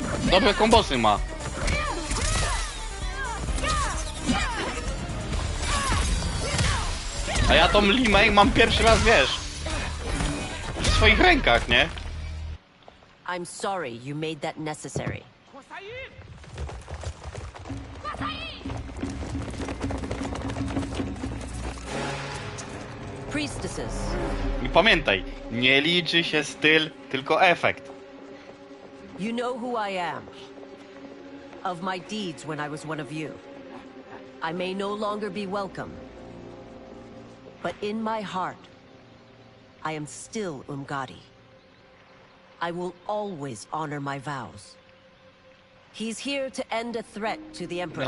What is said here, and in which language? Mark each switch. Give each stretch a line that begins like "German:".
Polish: Dobre kombosy ma. A ja tą Limę mam pierwszy raz, wiesz, w swoich rękach, nie?
English: I'm sorry you made that necessary. Priestesses.
Polish: I pamiętaj, nie liczy się styl, tylko efekt.
English: You know who I am. Of my deeds when I was one of you. I may no longer be welcome. But in my heart, I am still Umgadi. I will always honor my vows. He's here to end a threat to the Empress.